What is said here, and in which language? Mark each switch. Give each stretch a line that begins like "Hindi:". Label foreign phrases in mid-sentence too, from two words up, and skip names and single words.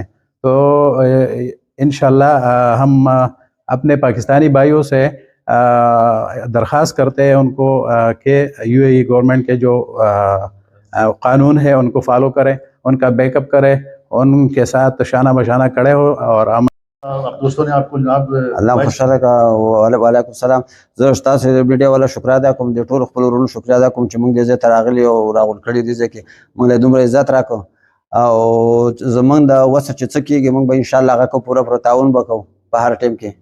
Urdu: تو انشاءاللہ ہم اپنے پاکستانی بھائیوں سے درخواست کرتے ہیں ان کو کہ یو اے ای گورنمنٹ کے جو قانون ہے ان کو فالو کریں, ان کا بیک اپ کریں, ان کے ساتھ شانہ بشانہ کھڑے ہو. اور دوستوں نے آپ کو جناب
Pashto: الله خوشاله کا
Arabic: وعلیکم السلام.
Pashto: زه تاسو د میډیا والا شکر ادا کوم, د ټولو خپل ورونو شکر ادا کوم چې موږ دې ځای ته راغلي او راغونډ کړي دي ځکه موږ له دومره عزت راکړو او زمونږ د وسه چې څه کېږي موږ به انشاءالله هغه کو پوره تعاون به کوو په هر ټیم کې.